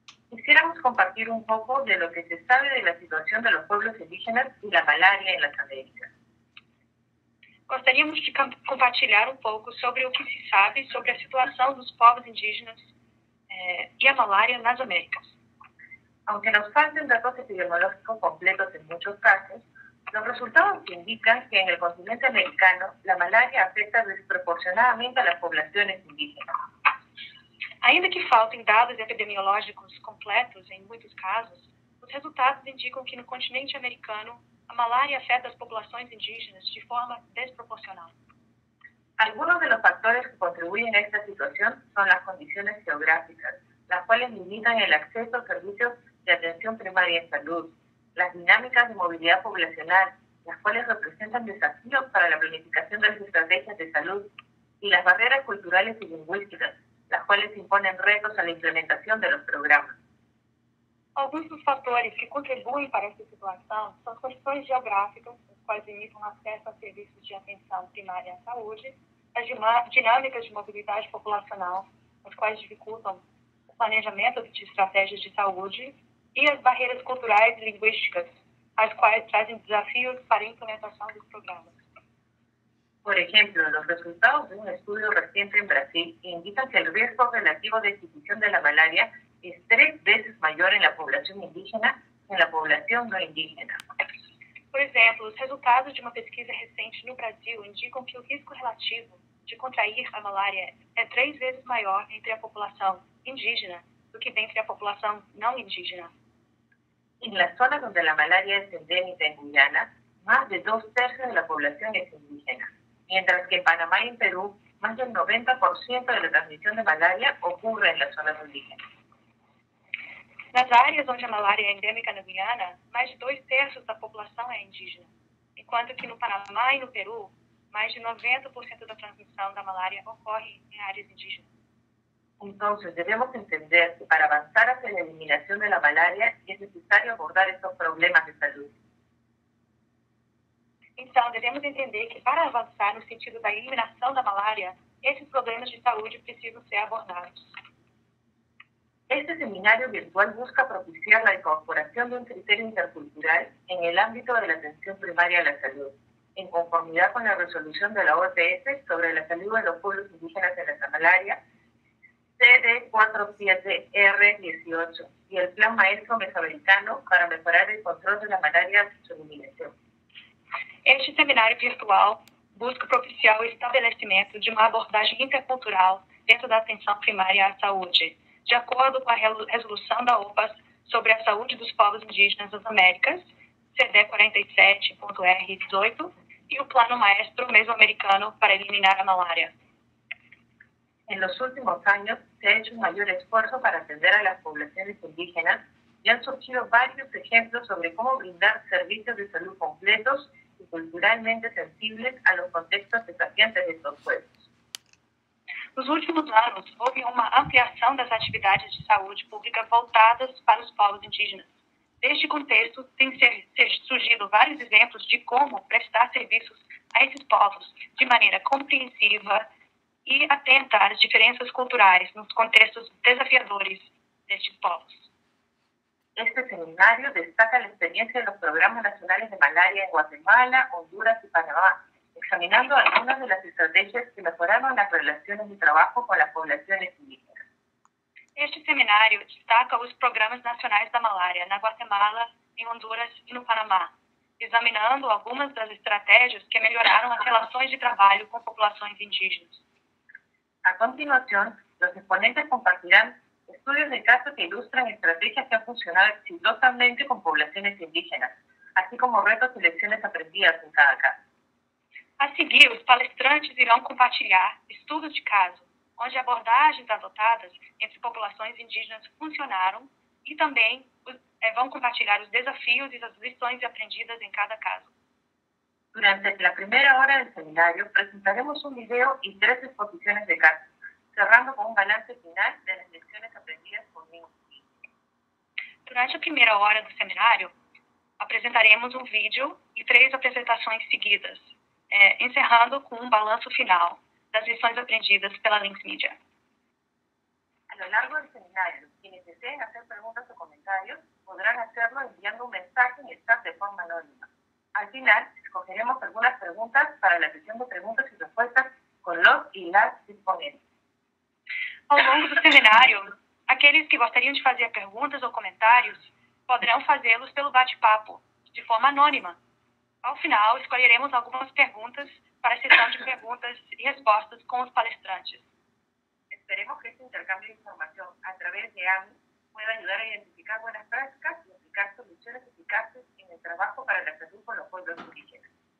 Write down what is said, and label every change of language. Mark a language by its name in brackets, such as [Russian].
[Spanish] Quisiéramos compartir un poco de lo que se sabe de la situación de los pueblos indígenas y la malaria en las Américas. [Portuguese] Gostaríamos de compartilhar um pouco sobre o que se sabe sobre a situação dos povos indígenas e a malária nas Américas. [Spanish] Aunque nos falten datos epidemiológicos completos en muchos casos, los resultados indican que en el continente americano la malaria afecta desproporcionadamente a las poblaciones indígenas. [Portuguese] Ainda que faltem dados epidemiológicos completos em muitos casos, os resultados indicam que no continente americano a malária afeta as populações indígenas de forma desproporcional. [Spanish] Algunos de los factores que contribuyen a esta situación son las condiciones geográficas, las cuales limitan el acceso a servicios de atención primaria en salud, las dinámicas de movilidad poblacional, las cuales representan desafíos para la planificación de las estrategias de salud, y las barreras culturales y lingüísticas, las cuales imponen retos a la implementación de los programas. [Portuguese] Alguns dos fatores que contribuem para essa situação são questões geográficas, as quais limitam acesso a serviços de atenção primária à saúde, as dinâmicas de mobilidade populacional, as quais dificultam o planejamento de estratégias de saúde, e as barreiras culturais e linguísticas, as quais trazem desafios para a implementação dos programas. [Spanish] Por ejemplo, los resultados de un estudio reciente en Brasil indican que el riesgo relativo de adquisición de la malaria es 3 veces mayor en la población indígena que en la población no indígena. [Portuguese] Por exemplo, os resultados de uma pesquisa recente no Brasil indicam que o risco relativo de contrair a malária é 3 vezes maior entre a população indígena do que entre a população não indígena. [Spanish] En la zona donde la malaria es endémica en Guyana, más de 2/3 de la población es indígena, mientras que en Panamá y en Perú, más del 90% de la transmisión de malaria ocurre en las zonas indígenas. [Portuguese] Nas áreas onde a malária é endêmica na Guiana, mais de 2/3 da população é indígena, enquanto que no Panamá e no Peru, mais de 90% da transmissão da malária ocorre em áreas indígenas. [Spanish] Entonces, debemos entender que para avanzar hacia la eliminación de la malaria es necesario abordar estos problemas de salud. [Portuguese] Então, devemos entender que para avançar no sentido da eliminação da malária, esses problemas de saúde precisam ser abordados. [Spanish] Este seminario virtual busca propiciar la incorporación de un criterio intercultural en el ámbito de la atención primaria a la salud, en conformidad con la resolución de la OPS sobre la salud de los pueblos indígenas en la malaria, CD47R18, y el Plan Maestro Mesoamericano para mejorar el control de la malaria y su eliminación. [Portuguese] Este seminário virtual busca propiciar o estabelecimento de uma abordagem intercultural dentro da atenção primária à saúde, de acordo com a resolução da OPAS sobre a saúde dos povos indígenas das Américas, CD47.R18, e o Plano Maestro Mesoamericano para eliminar a malária. [Spanish] En los últimos años se ha hecho un mayor esfuerzo para atender a las poblaciones indígenas y han surgido varios ejemplos sobre cómo brindar servicios de salud completos y culturalmente sensibles a los contextos desafiantes de estos pueblos. [Portuguese] Nos últimos anos, houve uma ampliação das atividades de saúde pública voltadas para os povos indígenas. Neste contexto, têm surgido vários exemplos de como prestar serviços a esses povos de maneira compreensiva e atenta às diferenças culturais nos contextos desafiadores destes povos. [Spanish] Este seminario destaca la experiencia de los programas nacionales de malaria en Guatemala, Honduras y Panamá, examinando algunas de las estrategias que mejoraron las relaciones de trabajo con las poblaciones indígenas. [Portuguese] Este seminário destaca os programas nacionais da malária na Guatemala, em Honduras e no Panamá, examinando algumas das estratégias que melhoraram as relações de trabalho com populações indígenas. [Spanish] A continuación, los exponentes compartirán estudios de caso que ilustran estrategias que han funcionado exitosamente con poblaciones indígenas, así como retos y lecciones aprendidas en cada caso. [Portuguese] A seguir, os palestrantes irão compartilhar estudos de caso, onde abordagens adotadas entre populações indígenas funcionaram e também vão compartilhar os desafios e as lições aprendidas em cada caso. [Spanish] Durante la primera hora del seminario presentaremos un video y 3 exposiciones de caso, cerrando con un balance final de las lecciones aprendidas por mí. [Portuguese] Durante a primeira hora do seminário, apresentaremos um vídeo e 3 apresentações seguidas, encerrando com um balanço final das lições aprendidas pela Links Media. [Spanish] A lo largo del seminario, quienes deseen hacer preguntas o comentarios podrán hacerlo enviando un mensaje en el chat de forma anónima. Al final, escogeremos algunas preguntas para la sesión de preguntas y respuestas con los y las disponentes. [Portuguese] Ao longo do seminário, aqueles que gostariam de fazer perguntas ou comentários poderão fazê-los pelo bate-papo, de forma anônima. Ao final, escolheremos algumas perguntas para a sessão de perguntas e respostas com os palestrantes. [Spanish] Esperemos que este intercambio de información a través de AMI pueda ayudar a identificar buenas prácticas y aplicar soluciones eficaces en el trabajo para la salud con los pueblos indígenas.